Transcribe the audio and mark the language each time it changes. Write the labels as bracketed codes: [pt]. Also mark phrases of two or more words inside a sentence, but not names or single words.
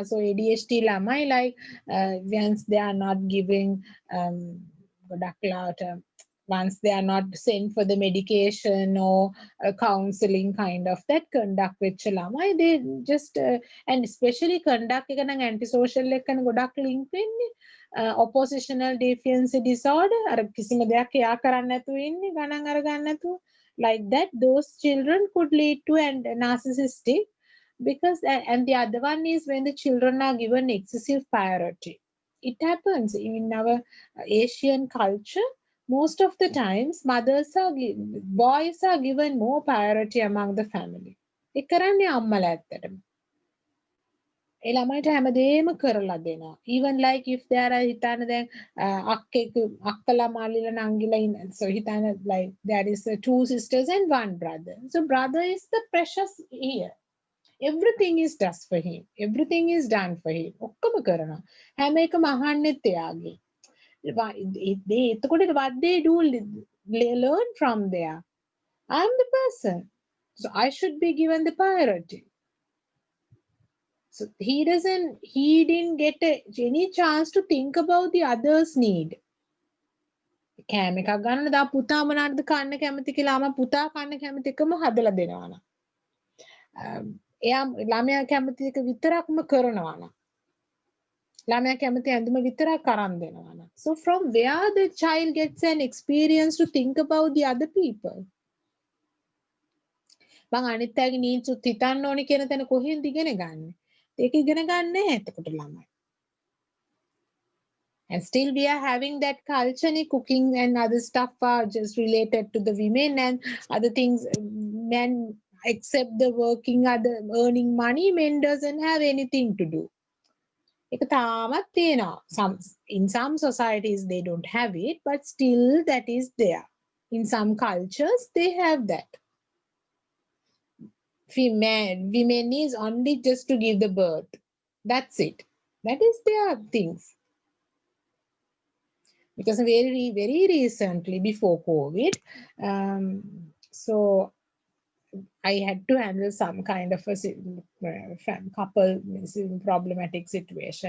[en] So ADHD ළමයි like once they are not giving [si] ගොඩක් වෙලාවට [en] once they are not sent for the medication or counseling kind of that conduct [si] වෙච්ච ළමයි [en] they just and especially conduct [si] එක නම් [en] antisocial [si] එක්කන ගොඩක් [en] link වෙන්නේ oppositional defiance disorder [si] අර කිසිම දෙයක් එයා කරන්න නැතුව ඉන්නේ ගණන් අරගන්න නැතුව [en] like that those children could lead to and narcissistic because and the other one is when the children are given excessive priority. It happens in our Asian culture. Most of the times mothers are boys are given more priority among the family. [si] ඒ කරන්නේ අම්මලා ඇත්තටම. ඒ ළමයිට හැමදේම කරලා දෙනවා. [en] Even like if there are [si] හිතන්න දැන් අක්කලා මාලිලා නංගිලා ඉන්න. [en] So හිතන්න like there is two sisters and one brother. So brother is the precious here. Everything is done for him. Everything is done for him. [si] ඔක්කොම කරනවා. හැම එකම අහන්නෙත් එයාගේ. [en] They එතකොට what they do learn from there. I'm the person. So I should be given the priority. So he didn't get any chance to think about the other's need. [si] කෑම එකක් ගන්න දා පුතා මොනවද කන්න කැමති කියලා අම පුතා කන්න කැමති එකම හදලා දෙනවා නම් එයා ළමයා කැමති එක විතරක්ම කරනවා නම් ළමයා කැමති ඇඳුම විතරක් අරන් දෙනවා නම් [en] so from where the child gets an experience to think about the other people [si] මං අනිත් අයගේ needs උත් හිතන්න ඕනි කියන තැන කොහෙන්ද ඉගෙන ගන්නේ ඒක ඉගෙන ගන්න නැහැ එතකොට ළමයි. [en] And still we are having that culture, cooking and other stuff are just related to the women and other things. Men accept the working, other earning money, men doesn't have anything to do. [si] ඒක තාමත් තියෙනවා. [en] In some societies they don't have it, but still that is there. In some cultures they have that. Women is only just to give the birth. That's it. That is their things. Because very, very recently before COVID, so I had to handle some kind of a couple problematic situation.